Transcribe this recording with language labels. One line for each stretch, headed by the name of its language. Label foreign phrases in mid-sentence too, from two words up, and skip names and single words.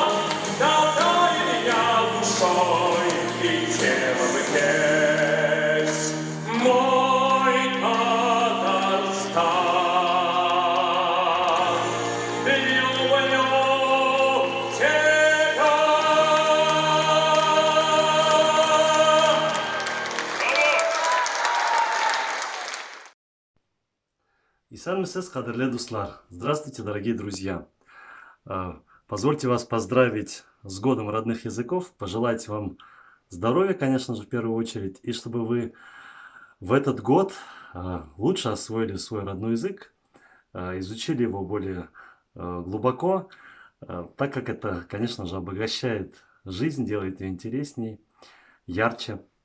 Russian: Татарин я душой и телом здесь, мой Татарстан. Люблю тебя.
Tatar: Исәнмесез, кадерле дуслар!
Russian: Здравствуйте, дорогие друзья! Позвольте вас поздравить с Годом родных языков, пожелать вам здоровья, конечно же, в первую очередь, и чтобы вы в этот год лучше освоили свой родной язык, изучили его более глубоко, так как это, конечно же, обогащает жизнь, делает ее интересней, ярче.